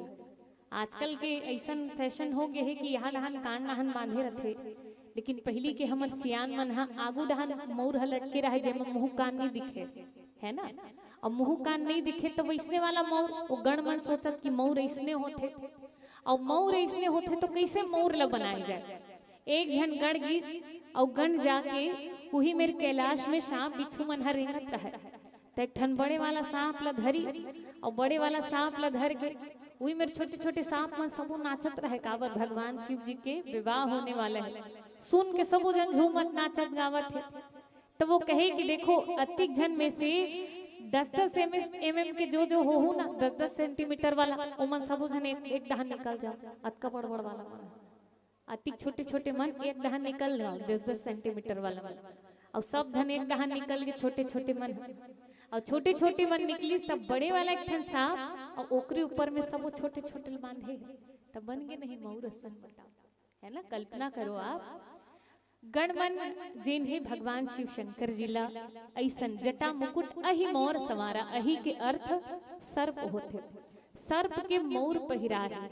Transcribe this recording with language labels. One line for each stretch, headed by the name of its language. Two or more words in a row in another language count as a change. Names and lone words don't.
Chhattisgarhi: आजकल के ऐसा फैशन हो गए है कि यहाँ डहान कान नहन बांधे रहते, लेकिन पहली के हमर सियान मन आगू डहान मौर ह लटके रहे जेमा मुंह कान नहीं दिखे है ना। और मुंह कान नहीं दिखे तो वैसने वाला मौर, वो गण मन सोचत कि मौर ऐसने होते, और मौर ऐसने होते तो कैसे मौर ला बनाए जाए। एक झन गण गीस और गण जाके वही मेरे कैलाश में सांप बिच्छू मन हर रेंगत रहे। तो एक ठन बड़े वाला सांप ला धरी, और बड़े वाला सांप ला धर के वही मेरे छोटे छोटे सांप मन सबो नाचत रहे, काबर भगवान शिव जी के विवाह होने वाला है। सुन के सबो जन झूमत नाचत गावत है। तो वो कहे कि देखो अतिक झन में से 10-10 mm के जो हो ना 10-10 सेंटीमीटर वाला ओमन सबो जन एक डहान निकल जाओ, अतका बड़ बड़ वाला मन अतिक छोटे छोटे मन एक डहान निकल जाओ 10-10 सेंटीमीटर वाला मन, और सब जन एक डहान निकल के छोटे छोटे मन, और छोटे छोटे मन निकली तब बड़े वाला एक ठन सांप, और ओकरे ऊपर में सब छोटे छोटे बांधे तब बन गए नहीं मौर असन। बताओ है ना, कल्पना करो आप। गणमन जिन्हें भगवान शिव शंकर जी ला ऐसन जटा मुकुट अहि मोर सवारा, अहि के अर्थ सर्प होते, सर्प के मोर पहिरा है।